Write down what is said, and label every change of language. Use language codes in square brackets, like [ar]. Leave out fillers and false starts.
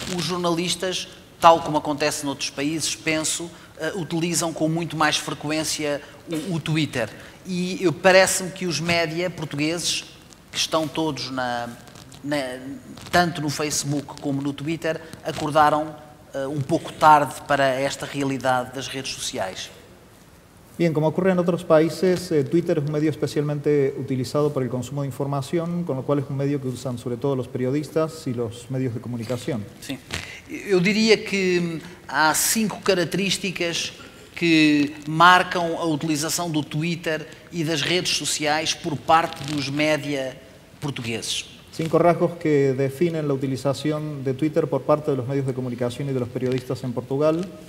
[pt] Os jornalistas, tal como acontece noutros países, penso, utilizam com muito mais frequência o Twitter. E parece-me que os média portugueses, que estão todos tanto no Facebook como no Twitter, acordaram um pouco tarde para esta realidade das redes sociais. [es] Bien, como ocurre en otros países, Twitter es un medio especialmente utilizado para el consumo de información, con lo cual es un medio que usan sobre todo los periodistas y los medios de comunicación. [pt] Sim. Eu diria que há 5 características que marcam a utilização do Twitter e das redes sociais por parte dos média portugueses. [es] 5 rasgos que definen la utilización de Twitter por parte de los medios de comunicación y de los periodistas en Portugal.